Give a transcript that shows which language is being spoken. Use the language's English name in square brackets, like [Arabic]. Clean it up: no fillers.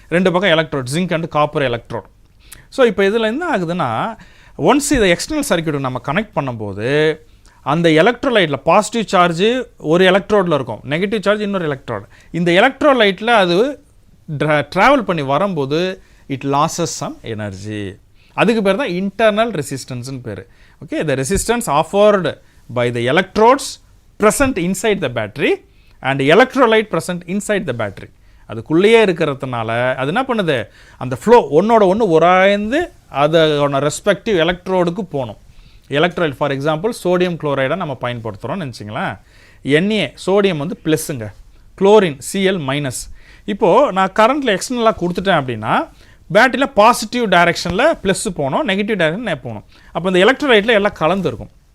[Tamil] 2 பக்கம் electrode, zinc and copper electrode. So இப்போ இதில் என்ன ஆகுதுன்னா ஒன்ஸ் இதை எக்ஸ்டர்னல் சர்க்யூட்டுக்கு நம்ம கனெக்ட் பண்ணும்போது அந்த எலக்ட்ரோலைட்டில் பாசிட்டிவ் சார்ஜு ஒரு எலக்ட்ரோடில் இருக்கும், நெகட்டிவ் சார்ஜ் இன்னொரு எலக்ட்ரோடு. இந்த எலக்ட்ரோலைட்டில் அது ட்ராவல் பண்ணி வரும்போது [English] It loses some energy. [Tamil] அதுக்கு பேர் தான் இன்டர்னல் ரெசிஸ்டன்ஸ்னு பேர். [English] Okay, the resistance offered by the electrodes present inside the battery and electrolyte present inside the battery. [Tamil] அதுக்குள்ளேயே இருக்கிறதுனால அது என்ன பண்ணுது, அந்த ஃப்ளோ ஒன்னோட ஒன்று உராய்ந்து அதோட ரெஸ்பெக்டிவ் எலக்ட்ரோடுக்கு போகணும். எலக்ட்ரோலைட் ஃபார் எக்ஸாம்பிள் சோடியம் குளோரைடை நம்ம பயன்படுத்துகிறோம்னு நினச்சிங்களேன். Na சோடியம் வந்து ப்ளஸ்ஸுங்க, குளோரின் Cl-. இப்போது நான் கரண்ட்டில் எக்ஸ்டர்னலாக கொடுத்துட்டேன் அப்படின்னா பேட்டரியில் பாசிட்டிவ் டைரெக்ஷனில் ப்ளஸ் போகணும், நெகட்டிவ் டைரெக்ஷன் போகணும். அப்போ இந்த எலக்ட்ரோலைட்டில் எல்லாம் கலந்துருக்கும்.